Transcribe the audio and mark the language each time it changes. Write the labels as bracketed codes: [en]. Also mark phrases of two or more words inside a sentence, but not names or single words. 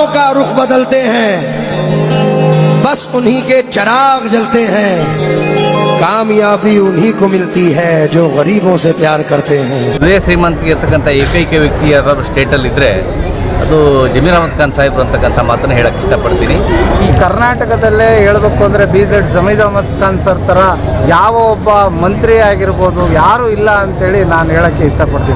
[hi] रुख बदलते हैं, बस उन्हीं के चिराग जलते हैं। कामयाबी उन्हीं को मिलती है जो गरीबों से प्यार करते हैं। [kn] ಹೃದಯ ಶ್ರೀಮಂತಿಗೆ ಇರ್ತಕ್ಕಂಥ ಏಕೈಕ ವ್ಯಕ್ತಿ ಯಾರು ಸ್ಟೇಟಲ್ಲಿ ಇದ್ದರೆ ಅದು ಜಮೀರ್ ಅಹಮದ್ ಖಾನ್ ಸಾಹೇಬ್ರು ಅಂತಕ್ಕಂಥ ಮಾತನ್ನು ಹೇಳಕ್ಕೆ ಇಷ್ಟಪಡ್ತೀನಿ. ಈ ಕರ್ನಾಟಕದಲ್ಲೇ ಹೇಳಬೇಕು ಅಂದರೆ BZ ಜಮೀರ್ ಅಹಮದ್ ಖಾನ್ ಸರ್ ಥರ ಯಾವ ಒಬ್ಬ ಮಂತ್ರಿ ಆಗಿರ್ಬೋದು ಯಾರೂ ಇಲ್ಲ ಅಂತೇಳಿ ನಾನು ಹೇಳೋಕ್ಕೆ ಇಷ್ಟಪಡ್ತೀನಿ.